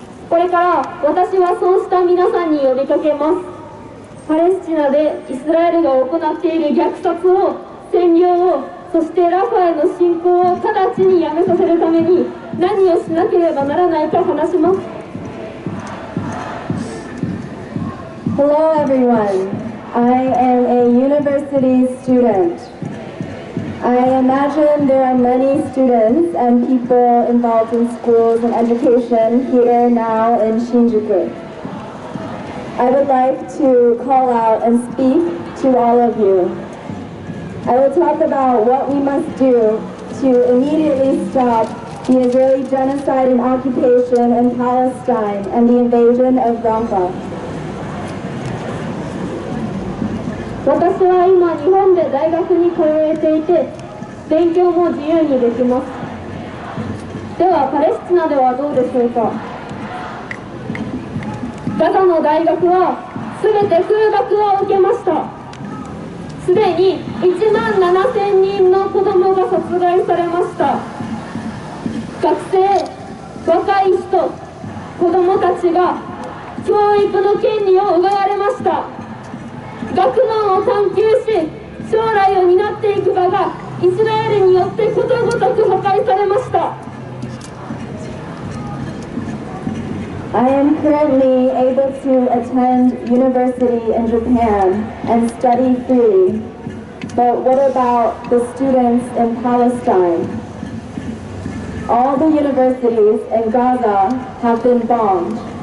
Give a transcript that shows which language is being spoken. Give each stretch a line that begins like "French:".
Japanese: これから私はそうした皆さんに呼びかけます。パレスチナでイスラエルが行っている虐殺を、占領を、そしてラファへの侵攻を直ちにやめさせるために何をしなければならないか話します。
English: Hello everyone, I am a university student. I imagine there are many students and people involved in schools and education here now in Shinjuku. I would like to call out and speak to all of you. I will talk about what we must do to immediately stop the Israeli genocide and occupation in Palestine and the invasion of Rafah.
Japanese: 私は今日本で大学に通えていて勉強も自由にできます。ではパレスチナではどうでしょうか。ガザの大学はすべて空爆を受けました。すでに1万7000人の子どもが殺害されました。学生、若い人、子どもたちが教育の権利を奪われました。学問を探求し将来を担っていく場がイスラエルによってことごとく破壊されました。
English: I am currently able to attend university in Japan and study freely. But what about the students in Palestine? All the universities in Gaza have been bombed.